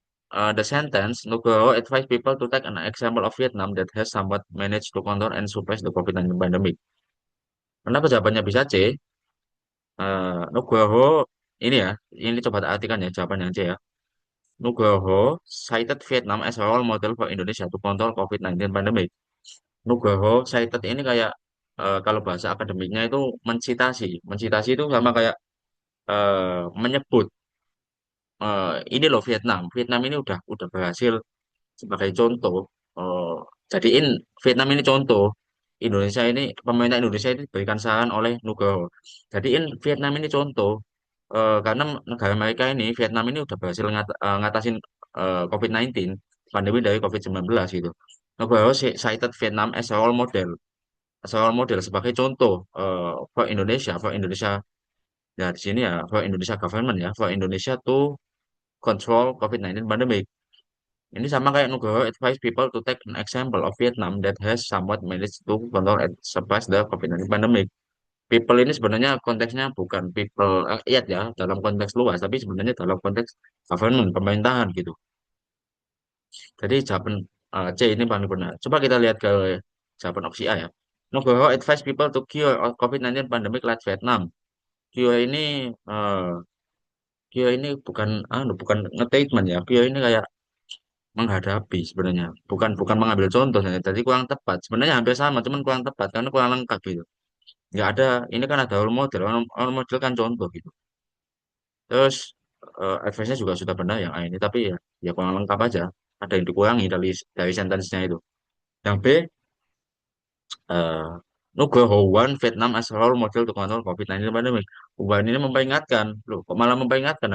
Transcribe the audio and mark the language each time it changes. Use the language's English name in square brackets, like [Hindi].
[English] The sentence, Nugroho advised people to take an example of Vietnam that has somewhat managed to control and suppress the COVID-19 pandemic. [Indonesian] Kenapa jawabannya bisa C? Nugroho, ini ya, ini coba artikan ya jawaban yang C ya. [English] Nugroho cited Vietnam as a role model for Indonesia to control COVID-19 pandemic. [Indonesian] Nugroho cited ini kayak kalau bahasa akademiknya itu mensitasi. Mensitasi itu sama kayak menyebut ini loh Vietnam. Vietnam ini udah berhasil sebagai contoh. eh, jadiin Vietnam ini contoh. Indonesia ini pemerintah Indonesia ini diberikan saran oleh Nugroho. Jadiin Vietnam ini contoh. Karena negara mereka ini Vietnam ini udah berhasil ngatasin COVID-19 pandemi dari COVID-19 gitu. [English] Nugroho cited Vietnam as a role model, [Indonesian] sebagai contoh [English] for Indonesia [Indonesian] ya di sini ya [English] for Indonesia government ya for Indonesia to control COVID-19 pandemic. [Indonesian] Ini sama kayak [English] Nugroho advise people to take an example of Vietnam that has somewhat managed to control and suppress the COVID-19 pandemic. [Indonesian] people ini sebenarnya konteksnya bukan people rakyat ya dalam konteks luas, tapi sebenarnya dalam konteks government pemerintahan gitu. Jadi jawaban C ini paling benar. Coba kita lihat ke jawaban opsi A ya. [English] Nugroho advise people to cure COVID-19 pandemic like Vietnam. [Indonesian] Cure ini cure ini bukan nge-treatment ya. Cure ini kayak menghadapi sebenarnya. Bukan bukan mengambil contoh sebenarnya. Jadi kurang tepat. Sebenarnya hampir sama, cuman kurang tepat karena kurang lengkap gitu. Nggak ada, ini kan ada role model. Role model kan contoh gitu. Terus advice-nya juga sudah benar yang A ini, tapi ya kurang lengkap aja. Ada yang dikurangi dari sentence-nya itu. Yang B, eh [English] Nugroho want Vietnam as role model to control COVID-19 pandemic. [Indonesian] Perubahan ini memperingatkan, loh kok malah memperingatkan?